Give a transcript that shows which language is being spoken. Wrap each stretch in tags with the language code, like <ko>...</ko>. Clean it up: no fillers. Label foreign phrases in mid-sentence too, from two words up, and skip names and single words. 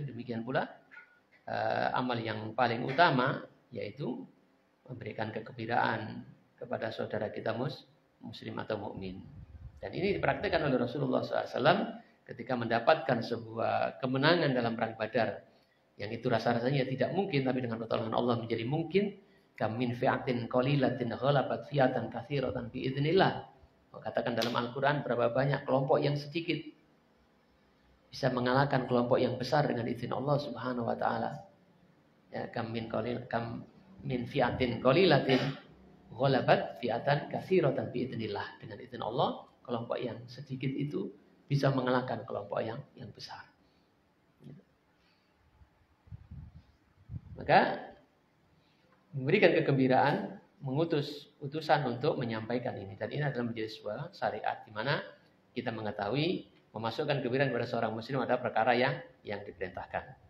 <id>Demikian pula amal yang paling utama yaitu memberikan kegembiraan kepada saudara kita muslim atau mukmin. Dan ini dipraktikkan oleh Rasulullah SAW ketika mendapatkan sebuah kemenangan dalam perang Badar, yang itu rasa-rasanya tidak mungkin, tapi dengan pertolongan Allah menjadi mungkin.</id> <ar>كم من فئة قليلة غلبت فئة كثيرة بإذن الله.</ar> <id>Katakan dalam Al-Qur'an, berapa banyak kelompok yang sedikit bisa mengalahkan kelompok yang besar dengan izin</id> <ar>الله سبحانه وتعالى.</ar> <id>Ya,</id> <ar>كم من فئة قليلة غلبت فئة كثيرة بإذن الله.</ar> <id>Dengan izin Allah, kelompok yang sedikit itu bisa mengalahkan kelompok yang besar. Maka memberikan kegembiraan, mengutus utusan untuk menyampaikan ini. Dan ini adalah menjadi sebuah syariat di mana kita mengetahui memasukkan kegembiraan kepada seorang muslim adalah perkara yang diperintahkan.</id>